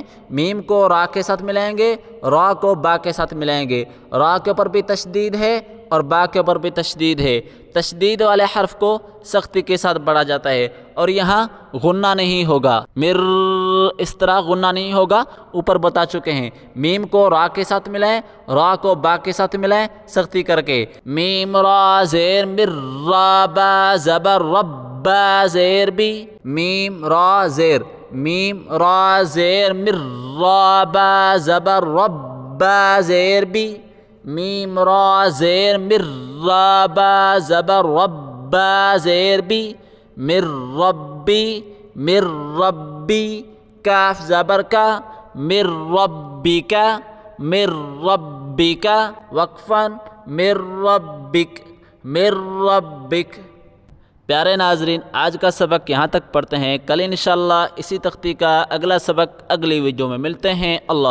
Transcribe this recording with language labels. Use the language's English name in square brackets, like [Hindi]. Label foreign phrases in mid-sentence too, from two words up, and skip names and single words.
[Urdu] میم کو را کے ساتھ ملائیں گے، را کو با کے ساتھ ملائیں گے، را کے اوپر بھی تشدید ہے اور با کے اوپر بھی تشدید ہے۔ تشدید والے حرف کو سختی کے ساتھ پڑھا جاتا ہے اور یہاں غنہ نہیں ہوگا، مر اس طرح غنہ نہیں ہوگا، اوپر بتا چکے ہیں۔ میم کو را کے ساتھ ملائیں، را کو با کے ساتھ ملائیں سختی کر کے، میم را زیر مر، را با زبر رب، با زیر بھی، میم را زیر، میم را زیر مر، را با زبر رب، با زیر بھی، میم را زیر مر، را با زبر رب، با زیر بھی، مر ربی، مر ربی، کاف زبر کا، مر ربک، مر ربک، وقفاً مر ربک، مر ربک۔ پیارے ناظرین، آج کا سبق یہاں تک پڑھتے ہیں، کل انشاءاللہ اسی تختی کا اگلا سبق اگلی ویڈیو میں ملتے ہیں۔